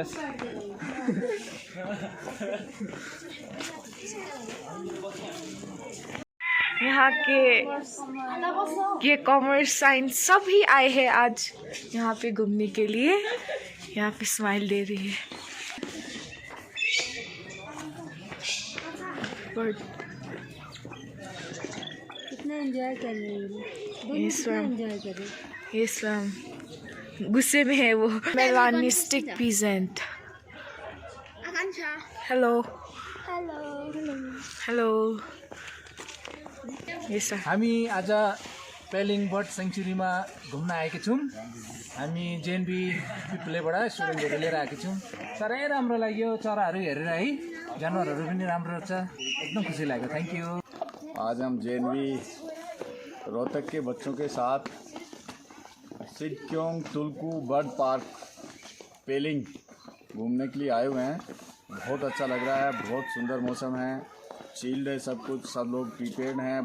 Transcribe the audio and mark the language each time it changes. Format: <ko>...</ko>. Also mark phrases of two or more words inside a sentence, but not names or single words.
<hi>यहाँ के</hi> <en>commerce science</en> <hi>सभी आए हैं आज यहाँ पे घूमने के लिए। यहाँ पे स्माइल दे रही है बर्ड। कितना एंजॉय कर रहे हैं ये स्वयं एंजॉय कर रहे। ये स्वयं गुस्से में है वो।</hi> <en>melanistic pheasant. hello hello.</en> <ne>हामी आज पेलिङ बर्ड सेङ्चुरीमा घुम्न आएका छौँ। हामी JNV पिपलेबाट स्टुडेन्टहरू लिएर आएका छौँ। साह्रै राम्रो लाग्यो चराहरू हेरेर है, जानवरहरू पनि राम्रो छ, एकदम खुसी लाग्यो।</ne> <en>thank you.</en> <hi>आज हम JNV रोहतक के बच्चों के साथ सिक्किम तुलकू बर्ड पार्क पेलिंग घूमने के लिए आए हुए हैं। बहुत अच्छा लग रहा है, बहुत सुंदर मौसम है, चिल्ड है सब कुछ, सब लोग प्रीपेड हैं।</hi>